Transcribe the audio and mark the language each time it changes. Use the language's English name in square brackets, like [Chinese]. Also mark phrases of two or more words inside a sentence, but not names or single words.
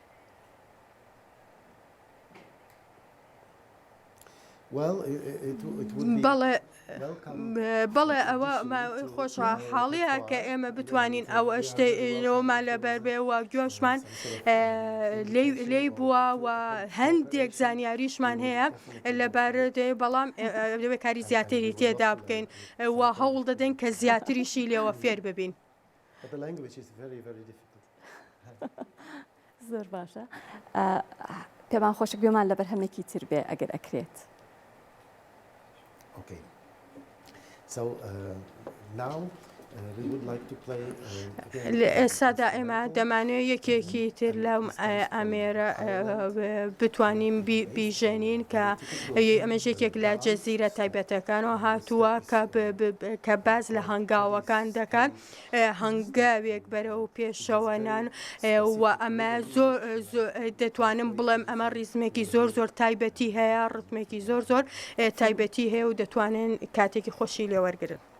[Central Kurdish] بەڵێ ئەوە خۆشحاڵیە کە ئێمە بتوانین ئەو شتەوەمان لەبەر بێ و گوێشمان لێی بووە و هەندێک زانیاریشمان هەیە لەبەر بەڵام دەوێت کاری زیاتری تێدا بکەین و هەوڵ دەدەین کە زیاتریشی لێوە فێر ببین. زۆر باشە پێمان خۆشە گوێمان لە بەرهەمێکی تر بێ ئەگەر ئەکرێت. Okay. [English] So now we would like to play [Central Kurdish] ئێستادا ئێمە دەمانوێت یەکێکی تر لەم ئەمێرە بتوانین بیژێنین کە ئەمەژێکێک لە جەزیرە تایبەتەکانەوە هاتووە کە باز لە هەنگاوەکان دەکات هەنگاوێک بەرەو پێشەوەنان و ئەمە زۆر دەتوانم بڵێم ئەمە ڕیزمێکی زۆر تایبەتی هەیە ڕتمێکی زۆر تایبەتی هەیە و دەتوانن کاتێکی خۆشی لێوەرگرن.